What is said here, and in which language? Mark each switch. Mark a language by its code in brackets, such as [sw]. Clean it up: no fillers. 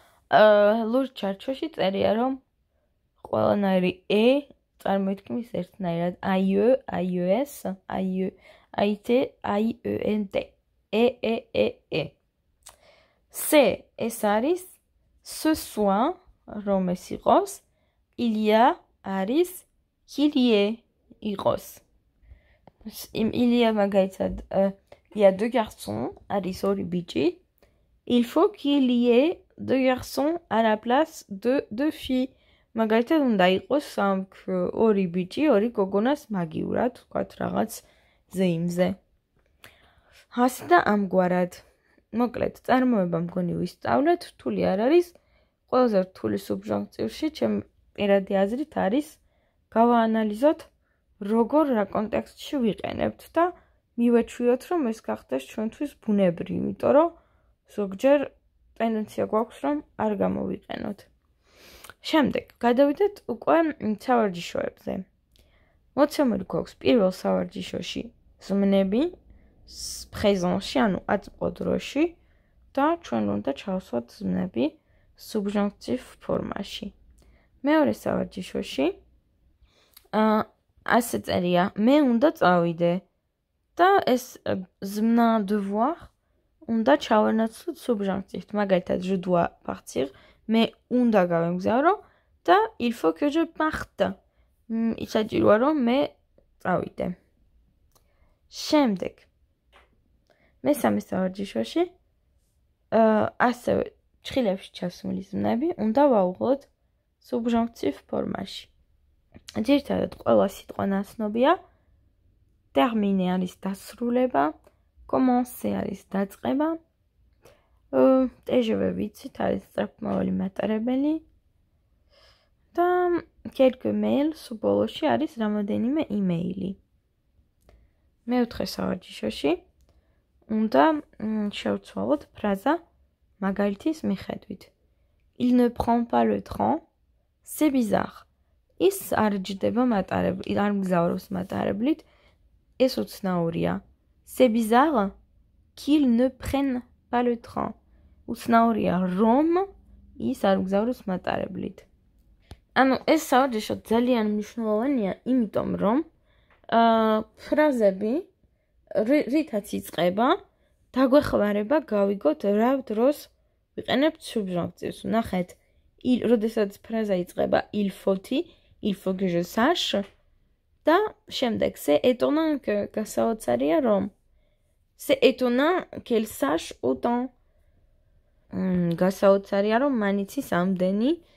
[ka] ლურჯ ჩარჩოში წერია, რომ ყველანაირი წარმოითქმის ერთნაირად IE, IES, AIT, IENT. E. [fr] C'est, [ka] ეს არის [fr] ce soit, [ka] რომ ეს იყოს, [fr] il y a [ka] არის [fr] qu'il y ait [ka] იყოს. [fr] Il y a [ka] მაგალითად, [fr] il y a deux garçons, [ka] არის ორი ბიჭი. [fr] Il faut qu'il y ait deux garçons à la place de deux filles. [ka] მაგალითად უნდა იყოს ორი ბიჭი, ორი გოგონას მაგივრად, ვთქვათ რაღაც ზეიმზე. ასე და ამგვარად. მოკლედ, წარმოება მგონი ვისწავლეთ, რთული არ არის. ყველაზე რთული სუბჟანქტივში, ჩემი პირადი აზრით არის გავაანალიზოთ, როგორ რა კონტექსტში ვიყენებთ და მივეჩვიოთ, რომ ეს გახდეს ჩვენთვის ბუნებრივი, იმიტომ რომ ზოგჯერ ტენდენცია გვაქვს, რომ არ გამოვიყენოთ. შემდეგ, გადავიდეთ უკვე სავარჯიშოებზე. მოცემული გვაქვს პირველ სავარჯიშოში ზმნები, პრეზენტში, ანუ აწმყო დროში და ჩვენ უნდა ჩავსვათ ზმნები სუბჟანქტივ ფორმაში. მეორე სავარჯიშოში ასე წერია, მე უნდა წავიდე და ეს ზმნა devoir უნდა ჩავენაცვლოთ სუბჟანქტივით. მაგალითად, [fr] je dois partir, [ka] მე უნდა გავემგზავრო და [fr] il faut que je parte. [ka] საჭიროა რომ მე წავიდე. შემდეგ მესამე სავარჯიშოში ასევე ჩხილებში ჩასმული ზმნები უნდა ვაუღლოთ სუბჟანქტივ ფორმაში. ძირითადად ყველა სიტყვა ნაცნობია. terminer არის დასრულება, commencer არის დაწყება, TGV ვიცით არის სწრაფმავალი მატარებელი და [fr] quelques mails [ka] ბოლოში არის რამოდენიმე იმეილი. მეოთხე სავარჯიშოში უნდა შევცვალოთ ფრაზა მაგალითის მიხედვით. [fr] Il ne prend pas le train, c'est bizarre. [ka] ის არ ჯდება მატარებლით, არ მგზავრობს მატარებლით, ეს უცნაურია. [fr] C'est bizarre qu'il ne prenne pas le train. [ka] უცნაურია რომ ის არ მგზავრობს მატარებლით. ანუ ეს სავარჯიშო ძალიან მნიშვნელოვანია, იმიტომ რომ ფრაზები რითაც იწყება, დაგვეხმარება გავიგოთ რა დროს ვიყენებთ სუბჟანქტივს. ნახეთ, როდესაც ფრაზა იწყება [fr] il faut que je sache [ka] და შემდეგ [fr] c'est étonnant que [ka] გასაოცარია რომ [fr] c'est étonnant qu'elle sache autant. [ka] გასაოცარია რომ მან იცის ამდენი.